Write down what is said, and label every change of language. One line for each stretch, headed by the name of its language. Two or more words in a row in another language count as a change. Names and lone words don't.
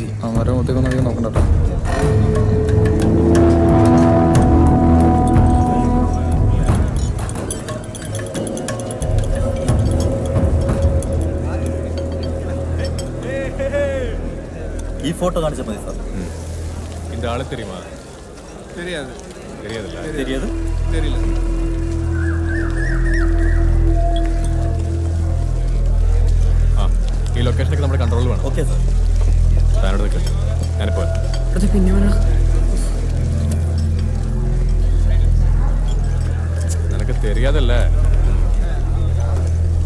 Malayalam: അവന്മാരുടെ മുഖത്തേക്കൊന്നും അധികം നോക്കണ്ട കേട്ടോ. ഈ ഫോട്ടോ കാണിച്ചാൽ മതി സാർ.
Tamil: இந்த ஆளு தெரியுமா? தெரியாது. தெரியாதுல்ல? தெரியாது? தெரியல.
Malayalam: ആ ഈ ലൊക്കേഷനൊക്കെ നമ്മുടെ കൺട്രോളിൽ വേണം. ഓക്കെ സാർ. താനോട് നിൽക്കട്ടെ, ഞാനിപ്പോൾ പിന്നെ
Tamil: നിനക്ക് தெரியாதல்ல.